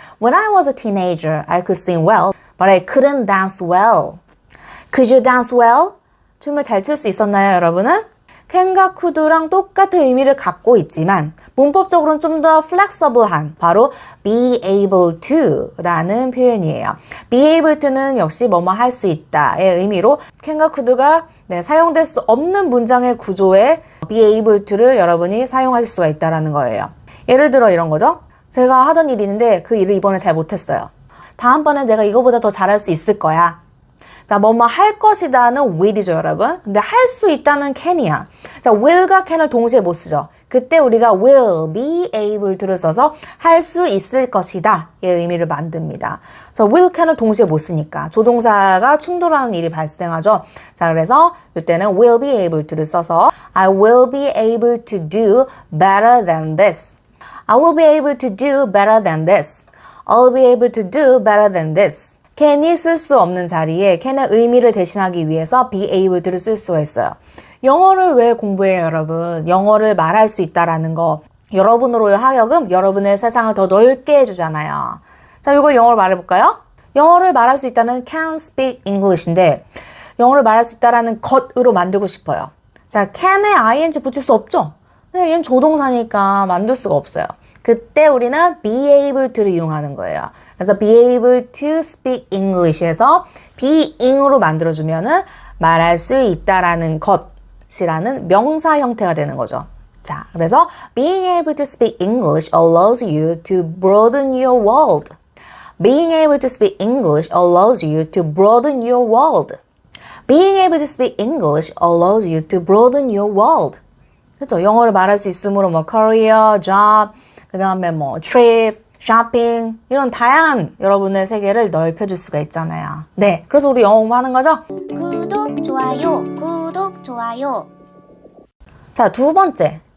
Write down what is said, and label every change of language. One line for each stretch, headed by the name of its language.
English: When I was a teenager, I could sing well, but I couldn't dance well. Could you dance well?
Korean: 춤을 잘 출 수 있었나요, 여러분은? can과 could랑 똑같은 의미를 갖고 있지만 문법적으로는 좀 더 flexible한 바로 be able to 라는 표현이에요. be able to는 역시 뭐뭐 할 수 있다의 의미로 can과 could가 사용될 수 없는 문장의 구조에 be able to를 여러분이 사용하실 수가 있다는 거예요. 예를 들어 이런 거죠. 제가 하던 일이 있는데 그 일을 이번에 잘 못했어요. 다음번에 내가 이거보다 더 잘할 수 있을 거야. 자, 뭐뭐 할 것이다는 will이죠, 여러분. 근데 할 수 있다는 can이야. 자, will과 can을 동시에 못 쓰죠. 그때 우리가 will be able to를 써서 할 수 있을 것이다 의 의미를 만듭니다. 그래서 will, can을 동시에 못 쓰니까 조동사가 충돌하는 일이 발생하죠. 자, 그래서 이때는
English: will be able to를 써서 I will be able to do better than this. I will be able to do better than this. I'll be able to do better than this.
Korean: can이 쓸 수 없는 자리에 can의 의미를 대신하기 위해서 be able to를 쓸 수가 있어요. 영어를 왜 공부해요, 여러분? 영어를 말할 수 있다라는 거. 여러분으로 하여금 여러분의 세상을 더 넓게 해주잖아요. 자, 이거 영어로 말해볼까요? 영어를 말할 수 있다는 can speak English인데 영어를 말할 수 있다라는 것으로 만들고 싶어요. 자, can에 ing 붙일 수 없죠? 근데 얘는 조동사니까 만들 수가 없어요. 그때 우리는 be able to를 이용하는 거예요. 그래서 be able to speak English에서 being으로 만들어주면은 말할 수 있다라는 것이라는 명사 형태가 되는 거죠. 자, 그래서
English: being able to speak English allows you to broaden your world. Being able to speak English allows you to broaden your world. Being able to speak English allows you to broaden your world.
Korean: 그렇죠? 영어를 말할 수 있으므로 뭐 career, job, 그 다음에 뭐 trip, shopping 이런 다양한 여러분의 세계를 넓혀줄 수가 있잖아요. 네, 그래서 우리 영어 공부하는 거죠? 구독, 좋아요, 구독, 좋아요. 자, 두 번째.